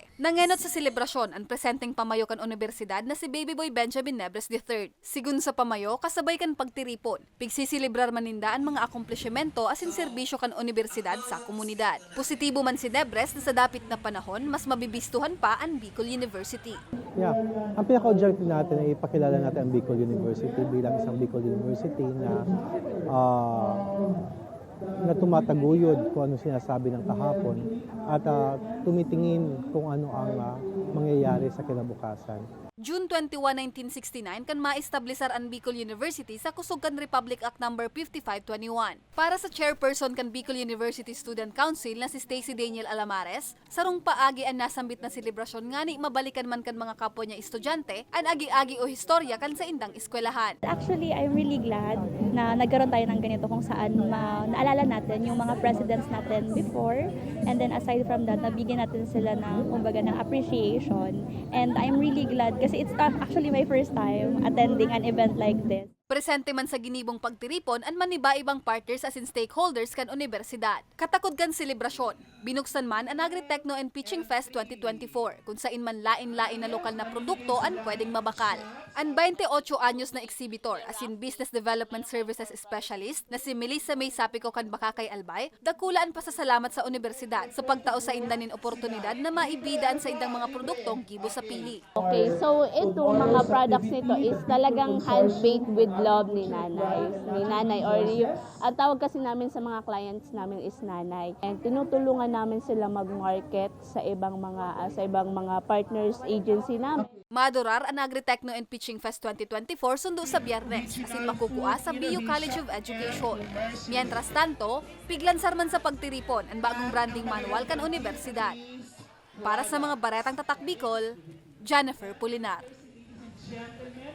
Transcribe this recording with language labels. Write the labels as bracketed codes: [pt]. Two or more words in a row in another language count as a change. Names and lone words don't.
[bik] Nangenot sa selebrasyon ang presenteng pamayo kan universidad na si Baby Boy Benjamin Nebres III. Sigun sa pamayo, kasabay kan pagtiripon, pigsisilibrar maninda ang mga akomplishmento asin serbisyo kan universidad sa komunidad. Positibo man si Nebres na sa dapit na panahon, mas mabibistuhan pa ang Bicol University. [en] Yeah. [tl] Ang pinaka-objective natin ay ipakilala natin ang Bicol University bilang isang Bicol University na tumataguyod kung ano sinasabi ng kahapon at tumitingin kung ano ang mangyayari sa kinabukasan. June 21, 1969 kan maestablisar ang Bicol University sa Kusugan Republic Act No. 5521. [bik] Para sa chairperson kan Bicol University Student Council na si Stacy Daniel Alamares, sarong paagi ang nasambit na selebrasyon ngani mabalikan man kan mga kapwa niya estudyante ang agi-agi o historya kan sa indang eskwelahan. [en] Actually, I'm really glad [tl] na nagkaroon tayo ng ganito kung saan naalala natin yung mga presidents natin before, [en] and then aside from that, [tl] nabigyan natin sila ng kumbaga ng appreciation, [en] and I'm really glad kasi it's actually my first time attending an event like this. [bik] Presente man sa ginibong pagtiripon ang maniba-ibang partners asin stakeholders kan universidad. Katakod kan selebrasyon, binuksan man ang Agri-Techno and Pitching Fest 2024 kung sain man lain-lain na lokal na produkto ang pwedeng mabakal. Ang 28 anyos na exhibitor asin Business Development Services Specialist na si Melissa May Sapico kan Bakakay Albay, dakulaan pa sa salamat sa universidad sa pagtao sa indanin oportunidad na maibidaan sa indang mga produktong gibo sa pili. [tl] Okay, so ito mga products nito is talagang [en] hand-baked with love [tl] ni nanay or ang tawag kasi namin sa mga clients namin is nanay, and tinutulungan namin sila mag-market sa ibang mga [en] partners agency [tl] namin. [bik] Madurar ang Agri-Techno and Pitching Fest 2024 sundo sa Biyernes asin makukuha sa BU College of Education. Mientras tanto, piglansar man sa pagtiripon ang bagong branding manual kan universidad. Para sa mga baretang tatak Bicol, Jennifer Pulinar.